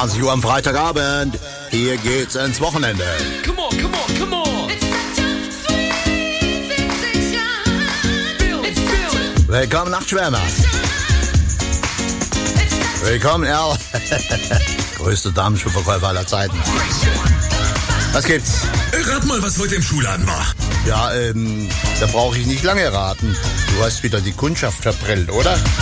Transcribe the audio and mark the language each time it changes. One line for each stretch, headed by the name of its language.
German: Am Freitagabend. Hier geht's ins Wochenende.
English: Come on, come on, come on. It's such a sweet sensation. Feel it, feel it.
German: Willkommen, Nachtschwärmer. Willkommen, Erl. Größte Damenschuhverkäufer aller Zeiten. Was gibt's? Rat mal, was heute im Schuhladen war. Ja, da brauche ich nicht lange raten. Du hast wieder die Kundschaft verprellt, oder?